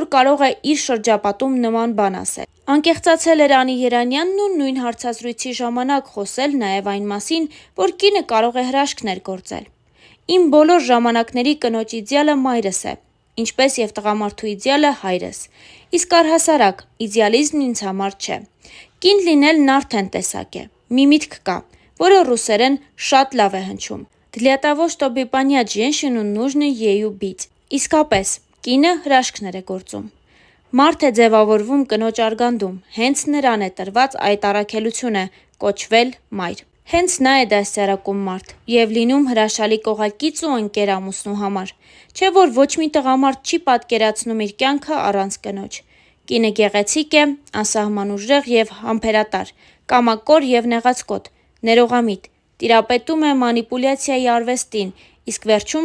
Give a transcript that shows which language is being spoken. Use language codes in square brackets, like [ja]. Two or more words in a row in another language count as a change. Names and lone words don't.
[hy] կարող է իր շրջապատում նման բան ասել։ Անկեղծացել էր Անի Երանյանն ու նույն հարցազրույցի ժամանակ խոսել նաև այն մասին, որ կինը կարող է հրաշքներ գործել։ Իմ բոլոր ժամանակների կնոջ իդեալը մայրս է, ինչպես և տղամարդու իդեալը հայրս։ Իսկ առհասարակ, իդեալիզմն ինձ համար չէ։ Կին լինելն արդեն տեսակ է։ Մի միտք կա, որը ռուսերեն շատ լավ է հնչում. [ru] «Для того, чтобы понять женщину, нужно ею быть»։ [hy] Իսկապես, կինը հրաշքներ է գործում։ Մարդ է ձևավորվում կնոջ արգանդում, հենց նրան է տրված այդ առաքելությունը՝ կոչվել մայր։ Հենց նա է դաստիարակում մարդ և լինում հրաշալի կողակից ու ընկեր ամուսնու համար։ Չէ՞ որ ոչ մի տղամարդ չի պատկերացնում իր կյանքը առանց կնոջ։ Կինը գեղեցիկ է, անսահման ուժեղ և համբերատար, կամակոր և նեղացկոտ, ներողամիտ, տիրապետում է մանիպուլյացիայի արվեստին, իսկ վերջում